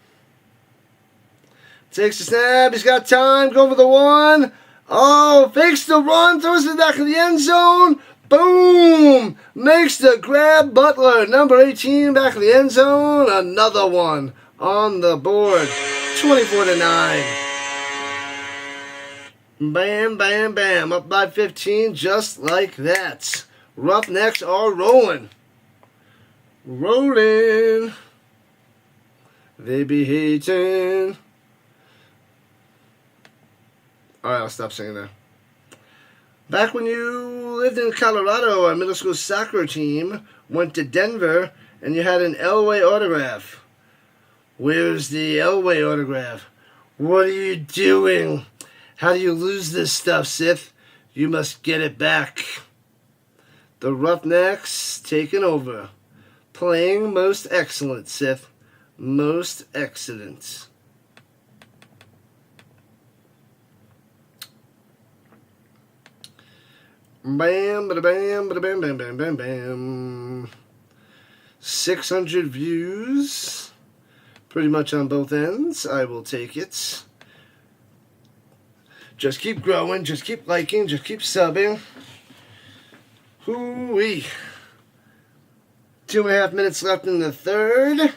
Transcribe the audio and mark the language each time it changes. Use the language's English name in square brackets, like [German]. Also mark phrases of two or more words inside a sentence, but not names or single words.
[English] Takes the snap. He's got time. Go for the one. Oh, fakes the run. Throws it back in the end zone. Boom. Makes the grab. Butler, number 18, back in the end zone. Another one on the board. 24-9. Bam, bam, bam. Up by 15 just like that. Roughnecks are rolling. Rolling. They be hating. Alright, I'll stop singing now. Back when you lived in Colorado, our middle school soccer team went to Denver and you had an Elway autograph. Where's the Elway autograph? What are you doing? How do you lose this stuff, Sith? You must get it back. The Roughnecks taking over. Playing most excellent, Sith. Most excellent. Bam, bada bam, bada bam, bam, bam, bam, bam. 600 views. Pretty much on both ends. I will take it. Just keep growing, just keep liking, just keep subbing. Hoo-wee. 2.5 minutes left in the third.